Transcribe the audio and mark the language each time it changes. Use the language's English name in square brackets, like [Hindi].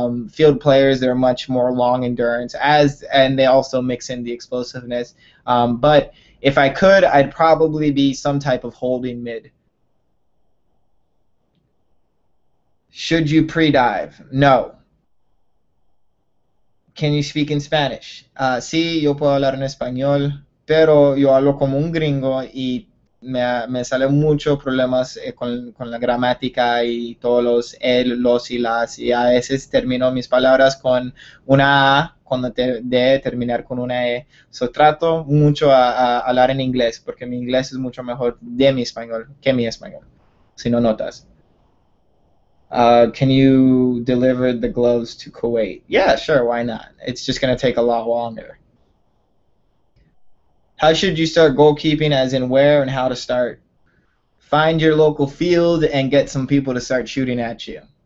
[English] Field players, they're much more long endurance, and they also mix in the explosiveness. But if I could, I'd probably be some type of holding mid. Should you pre-dive? No. Can you speak in Spanish? [Spanish] Sí, yo puedo hablar en español, pero yo hablo como un gringo y me salen muchos problemas con la gramática y todos los el, los y las, y a veces termino mis palabras con una A cuando de terminar con una E. So, trato mucho a hablar en inglés porque mi inglés es mucho mejor de mi español que mi español, si no notas. [English] Can you deliver the gloves to Kuwait? Yeah, sure, why not? It's just going to take a lot longer. How should you start goalkeeping, as in where and how to start? Find your local field and get some people to start shooting at you.